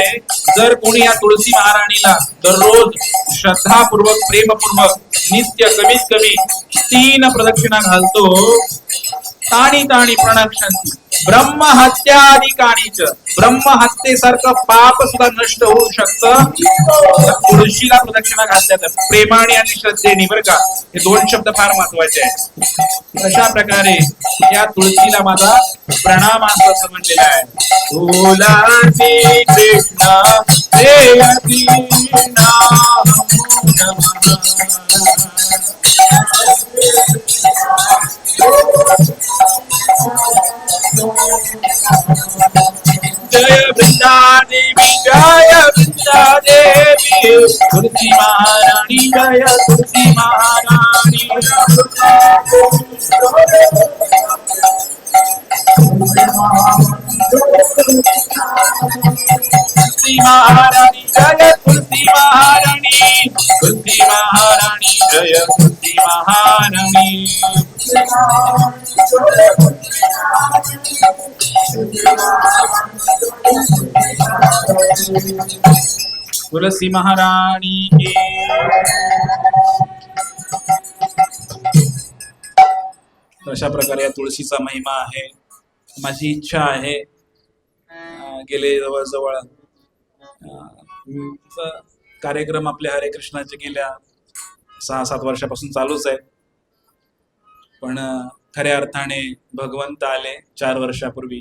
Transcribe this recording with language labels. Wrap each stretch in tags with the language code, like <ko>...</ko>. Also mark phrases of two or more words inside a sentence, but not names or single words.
<mr>जर कोणी या तुळसी महाराणीला दररोज श्रद्धापूर्वक प्रेमपूर्वक नित्य कमीत कमी 3 प्रदक्षिणा घालतो,</mr> <sa>ताणी ताणी प्रणक्षंती ब्रह्महत्यादिकानीच,</sa> <mr>ब्रह्महत्येसारखं पाप सुद्धा नष्ट होऊ शकतं तुळशीला प्रदक्षिणा घातल्यात प्रेमाने आणि श्रद्धेने. बरं का, हे 2 शब्द फार महत्वाचे आहेत. अशा प्रकारे या तुळशीला माझा प्रणाम असं म्हणलेला आहे.</mr> <sa>तुलसी कृष्ण प्रेयसी नमो नमः.</sa> <hi>जय वृंदा देवी, जय वृंदा देवी, तुलसी महारानी, जय तुलसी महारानी. तुलसी महारानी, जय तुलसी महारानी, तुलसी महारानी, जय तुलसी महारानी. तुलसी महारानी की.</hi> <mr>अशा प्रकारे या तुळशीचा महिमा आहे. माझी इच्छा आहे, गेले जवळजवळ कार्यक्रम आपल्या हरे कृष्णाचे गेल्या 6-7 वर्षापासून चालूच आहे, पण खऱ्या अर्थाने भगवंत आले 4 वर्षापूर्वी.</mr>